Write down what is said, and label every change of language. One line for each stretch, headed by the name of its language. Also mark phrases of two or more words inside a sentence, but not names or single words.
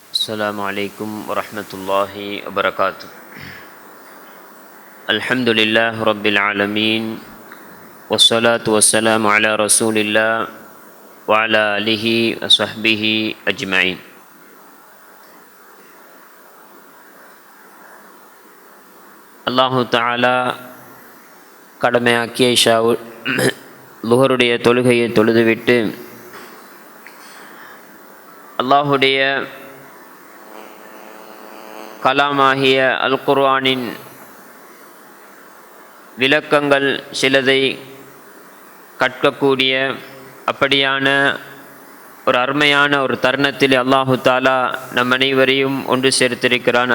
Arabic: السلام عليكم ورحمة الله وبركاته. الحمد لله رب العالمين والصلاة والسلام على رسول الله وعلى آله وصحبه أجمعين. الله تعالى
Tamil: கடமையாக்கிய லுஹருடைய தொழுகையை தொழுதுவிட்டு அல்லாஹுடைய கலாமாகிய அல் குர்ஆனின் விளக்கங்கள் சிலதை கற்கக்கூடிய அப்படியான ஒரு அருமையான ஒரு தருணத்தில்
Arabic: الله تعالى
Tamil: நம் அனைவரையும் ஒன்று சேர்த்திருக்கிறான்.